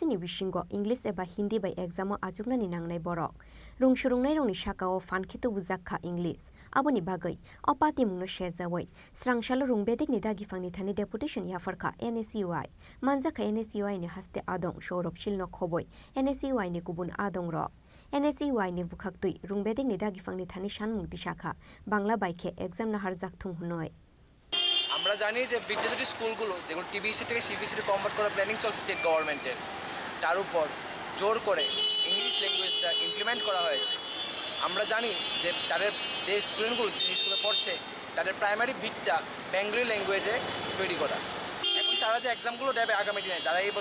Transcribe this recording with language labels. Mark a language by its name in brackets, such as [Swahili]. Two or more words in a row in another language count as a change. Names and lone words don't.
[Kok Borok] ni bishingo English eba Hindi bai exam ajukna ni nangnai borok rungshurungnai rongni sakao fankhe tubujakha English aboni bagai opati mungno shejawai srangshala rungbedek ni dagi fangni thani deputation ya farkha NSUI manjaka NSUI ni haste adong Saurabh Shil no khoboi NSUI ni kubun adong ro NSUI ni bukhaktui rungbedek ni dagi fangni thani shanmungti shakha বাংলা বাইকে এক্সাম না হারজাক থুং হুনয় [Bangla] আমরা জানি যে বিদ্যাজ্যোতি স্কুলগুলো যেগুলো টিবিসি থেকে সিবিএসসি কনভার্ট করার প্ল্যানিং চলছে স্টেট গভর্নমেন্টের তার উপর জোর করে ইংলিশ ল্যাঙ্গুয়েজটা ইমপ্লিমেন্ট করা হয়েছে আমরা জানি যে তাদের যে স্টুডেন্টগুলো যে স্কুলে পড়ছে তাদের প্রাইমারি ভিতটা বেঙ্গলি ল্যাঙ্গুয়েজে তৈরি করা এখন তারা যে এক্সামগুলো দেবে আগামী দিনে যারা এই